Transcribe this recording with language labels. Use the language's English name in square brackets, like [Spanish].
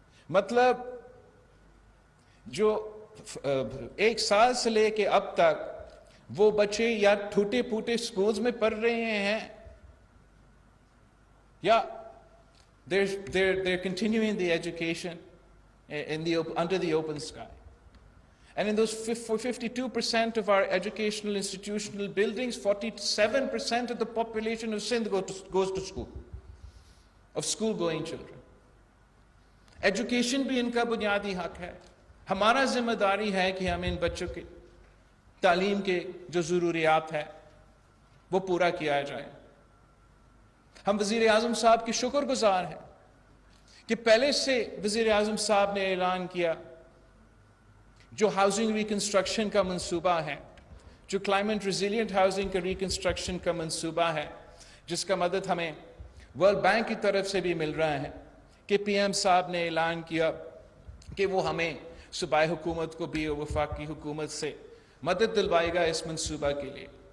[Urdu] مطلب جو ایک سال سے لے کے اب تک وہ بچے یا ٹوٹے پھوٹے سکولز میں پڑھ رہے ہیں, یا [English] they're continuing the education under the open sky. And in those 52% of our educational institutional buildings, 47% of the population of Sindh goes to school, of school-going children. [Urdu] Education بھی ان کا بنیادی حق ہے. ہمارا ذمہ داری ہے کہ ہم ان بچوں کی تعلیم کے جو ضروریات ہے وہ پورا کیا جائے. ہم وزیر اعظم صاحب کی شکر گزار ہیں کہ پہلے سے وزیر اعظم صاحب نے اعلان کیا جو ہاؤسنگ ریکنسٹرکشن کا منصوبہ ہے, جو کلائمیٹ ریزیلینٹ ہاؤسنگ کا ریکنسٹرکشن کا منصوبہ ہے, جس کا مدد ہمیں ورلڈ بینک کی طرف سے بھی مل رہا ہے, کہ پی ایم صاحب نے اعلان کیا کہ وہ ہمیں صوبائی حکومت کو بھی اور وفاقی حکومت سے مدد دلوائے گا اس منصوبہ کے لیے.